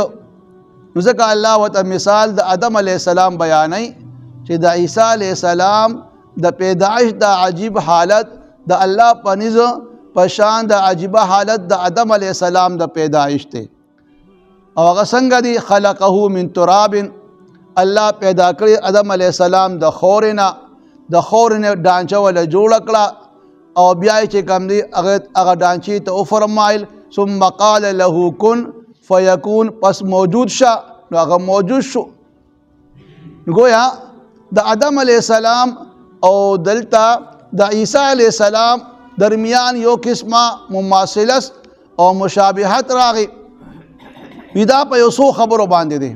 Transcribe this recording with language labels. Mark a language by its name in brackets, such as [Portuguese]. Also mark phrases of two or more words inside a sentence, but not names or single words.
[Pashto] نو ځکه الله ورته مثال د آدم علیہ السلام بیانوي چې د عیسی علیہ السلام د پیدائش د عجیب حالت د الله په نسبت پشان د عجیبه حالت د آدم علیہ السلام د پیدائش ته. او هغه څنګه دی؟ [Arabic] خلقه من تراب، [Pashto] الله پیدا کړی آدم علیہ السلام د خورنه ډانچه ولا جوړ کړه، او بیا چې کوم دی هغه ډانچې ته وفرمایل [Arabic] ثم قال له کن فیکون [Pashto] پس موجود شا نو هغه موجود شو. گویا د آدم علیہ السلام او دلتا د عیسی علیہ السلام درمیان یو قسمه مماثلت او مشابهت راغی. دا په یو څو خبرو باندې دی.